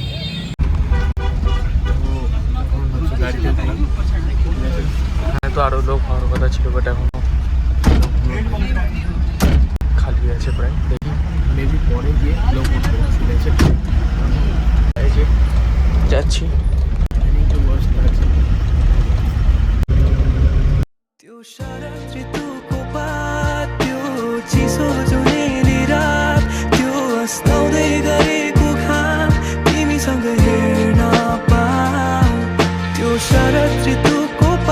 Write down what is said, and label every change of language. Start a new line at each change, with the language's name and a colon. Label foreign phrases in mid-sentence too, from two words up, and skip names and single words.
Bangla: গাড়িতে উঠলাম, হ্যাঁ, তো আরও লোক হওয়ার কথা ছিল, বাট এখনো খালি আছে প্রায়, দেখি মেবি পরে গিয়ে লোক উঠবে, ঠিক আছে, এই যে যাচ্ছি।
Nepali: त्यो शरद ऋतुको बात, त्यो चिसो जुनेली रात, त्यो अस्ताउँदै गरेको घाम तिमीसँग हेर्न पाऊ, त्यो शरद ऋतुको